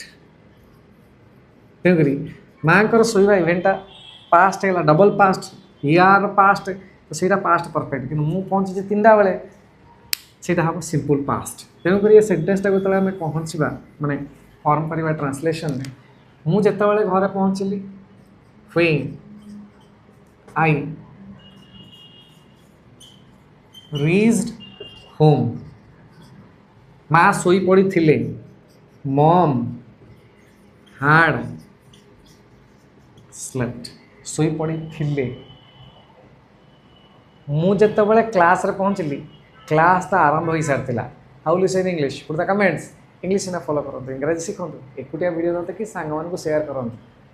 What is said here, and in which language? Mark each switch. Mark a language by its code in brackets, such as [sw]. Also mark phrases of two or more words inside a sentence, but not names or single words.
[or] ତେଣୁକରି ମାଙ୍କର ଶୋଇବା ଇଭେଣ୍ଟଟା ପାଷ୍ଟ ହେଇଗଲା, [en] double past, [or] ୟାର ପାଷ୍ଟ, ତ ସେଇଟା [en] past perfect. [or] କିନ୍ତୁ ମୁଁ ପହଞ୍ଚିଛି 3ଟା ବେଳେ, ସେଇଟା ହେବ [en] simple past. [or] ତେଣୁକରି ଏ ସେଣ୍ଟେନ୍ସଟାକୁ ଯେତେବେଳେ ଆମେ ପହଞ୍ଚିବା ମାନେ ଫର୍ମ କରିବା ଟ୍ରାନ୍ସଲେସନରେ, ମୁଁ ଯେତେବେଳେ ଘରେ ପହଞ୍ଚିଲି [en] when I reached home, [or] ମା ଶୋଇ ପଡ଼ିଥିଲେ, [en] Mom had slept, [or] ଶୋଇ ପଡ଼ିଥିଲେ। ମୁଁ ଯେତେବେଳେ କ୍ଲାସ୍ରେ ପହଞ୍ଚିଲି କ୍ଲାସ୍ ତ ଆରମ୍ଭ ହୋଇସାରିଥିଲା। [en] How will you say in English? Put the comments. [or] ଇଂଲିଶ ସିନା ଫଲୋ କରନ୍ତୁ, ଇଂରାଜୀ ଶିଖନ୍ତୁ, ଏକୁଟିଆ ଭିଡ଼ିଓ ନ ଦେଖି ସାଙ୍ଗମାନଙ୍କୁ ସେୟାର କରନ୍ତୁ।